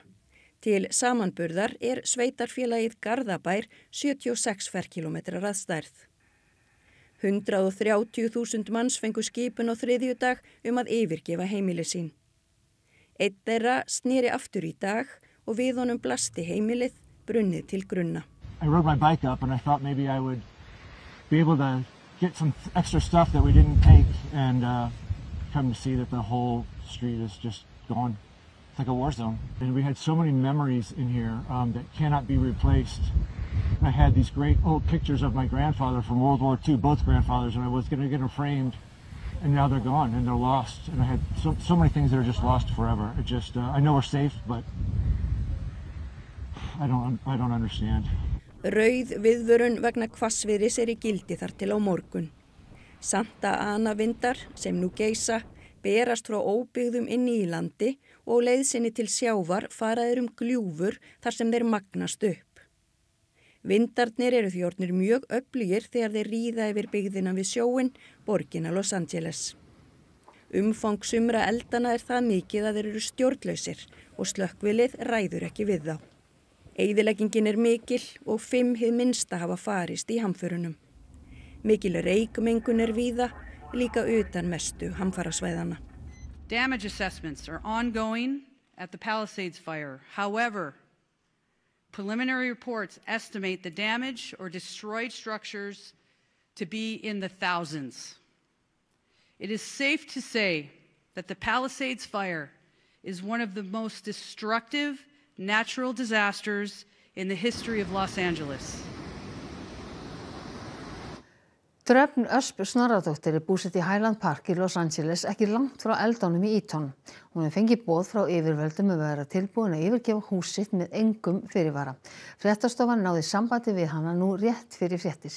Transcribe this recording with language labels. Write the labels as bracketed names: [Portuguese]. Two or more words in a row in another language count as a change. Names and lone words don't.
[Icelandic] Til samanburðar er sveitarfélagið Garðabær 76 ferkílómetrar að stærð. 130.000 manns fengu skipun á þriðjudag að yfirgefa heimili sín. Einn þeirra sneri aftur í dag og við honum blasti heimilið brunnið til grunna. [English] I rode my bike up and I thought maybe I would be able to get some extra stuff that we didn't take and come to see that the whole street is just gone. It's like a war zone. And we had so many memories in here that cannot be replaced. I had these great old pictures of my grandfather from World War II, both grandfathers, and I was going to get them framed, and now they're gone and they're lost. And I had so many things that are just lost forever. It just, I know we're safe, but I don't understand. [Icelandic] Rauð viðvörun vegna hvassviðris í gildi þar til á morgun. Santa Ana vindar sem nú geisa berast frá óbyggðum inni í landi og leiðsinni til sjávar faraðir gljúfur þar sem þeir magnast upp. Vindarnir eru því orðnir mjög öflugir þegar þeir ríða yfir byggðina við sjóinn, borgina Los Angeles. Umfang sumra eldana er það mikið að þeir eru stjórnlausir og slökkvilið ræður ekki við þá. Eyðileggingin er mikil og 5 hið minnsta hafa farist í hamförunum. Mikil reykmengun er víða, líka utan mestu hamfarasvæðana. [English] Damage assessments are ongoing at the Palisades fire. However, preliminary reports estimate the damage or destroyed structures to be in the thousands. It is safe to say that the Palisades fire is one of the most destructive natural disasters in the history of Los Angeles. [Icelandic] Dröfn Ösp Snorradóttir er búsett í Highland Park í Los Angeles ekki langt frá eldunum í Eaton. Hún hefur fengið boð frá yfirvöldum að vera tilbúin að yfirgefa hús sitt með engum fyrirvara. Fréttastofan náði sambandi við hana nú rétt fyrir fréttir.